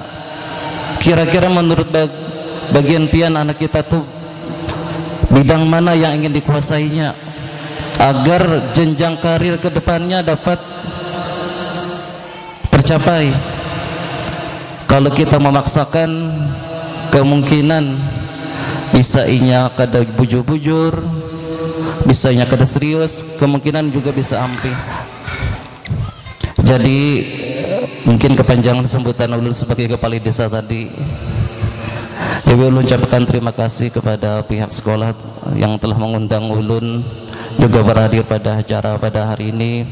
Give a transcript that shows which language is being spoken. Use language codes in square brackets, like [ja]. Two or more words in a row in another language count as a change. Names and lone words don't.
[id] Kira-kira menurut bagian pian anak kita tuh bidang mana yang ingin dikuasainya, agar jenjang karir ke depannya dapat tercapai. Kalau kita memaksakan, kemungkinan [bjn] bisa inya kada bujur-bujur, bisa inya kada serius, [id] kemungkinan juga bisa ampi. Jadi mungkin kepanjangan sambutan ulun sebagai kepala desa tadi. Jadi ulun ucapkan terima kasih kepada pihak sekolah yang telah mengundang ulun juga berhadir pada acara pada hari ini.